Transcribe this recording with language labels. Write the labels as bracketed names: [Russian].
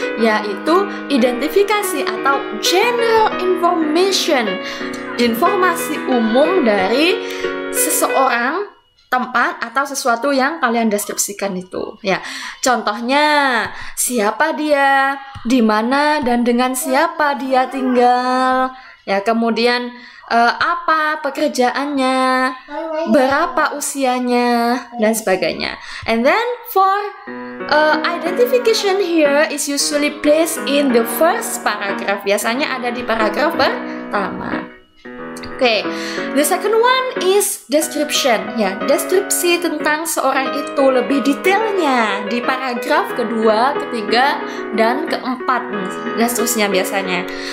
[Indonesian] Yaitu identifikasi atau general information, informasi umum dari seseorang, tempat, atau sesuatu yang kalian deskripsikan itu. Contohnya, siapa dia, di mana dan dengan siapa dia tinggal. Kemudian apa pekerjaannya, berapa usianya, dan sebagainya. [English] And then for identification here is usually placed in the first paragraph. [Indonesian] Biasanya ada di paragraf pertama. [English] Okay, the second one is description. [Indonesian] Deskripsi tentang seorang itu lebih detailnya di paragraf kedua, ketiga, dan keempat, dan seterusnya biasanya.